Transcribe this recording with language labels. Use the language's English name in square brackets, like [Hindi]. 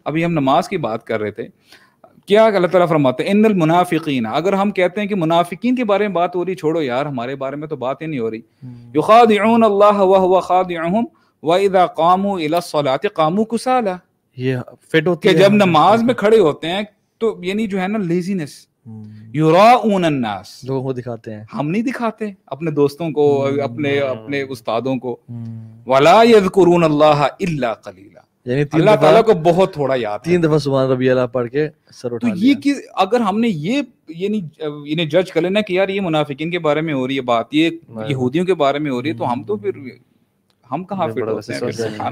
[Urdu] ابھی ہم نماز کی بات کر رہے تھے, کیا اللہ تعالیٰ فرماتے ہیں [Arabic] ان المنافقین, [Urdu] اگر ہم کہتے ہیں کہ منافقین کے بارے میں بات ہو رہی, چھوڑو یار ہمارے بارے میں تو بات ہی نہیں ہو رہی. [Arabic] یخادعون اللہ وهو خادعهم واذا قاموا الى الصلاة قاموا کسالى, [Urdu] یہ فٹ ہوتی ہے کہ جب نماز میں کھڑے ہوتے ہیں تو یعنی جو ہے نا لیزینس. [Arabic] یراؤن الناس, [Urdu] لوگوں کو دکھاتے ہیں, ہم نہیں دکھاتے اپنے دوستوں کو, اپنے استادوں کو. [Arabic] ولا یذکرون اللہ الا قلیلا, [Urdu] یعنی اللہ تعالیٰ کو بہت تھوڑا یاد ہے. 3 دفعہ سبحان ربی اللہ پڑھ کے سر اٹھا تو یہ کہ اگر ہم نے یہ یعنی جج کر لینا کہ یار یہ منافقین کے بارے میں ہو رہی ہے بات, یہ یہودیوں کے بارے میں ہو رہی ہے, تو ہم تو پھر ہم کہاں فٹ ہوتے ہیں.